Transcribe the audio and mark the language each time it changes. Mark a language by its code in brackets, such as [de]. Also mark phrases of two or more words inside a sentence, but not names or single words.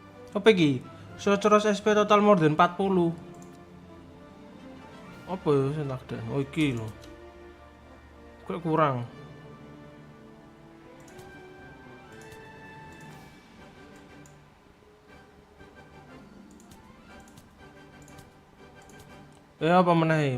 [jv] Apa iki? [en] Sorcerer's SP total more than 40. [jv] Apa ya sing tak den? Oh iki lho. Kok kurang. Apa meneh?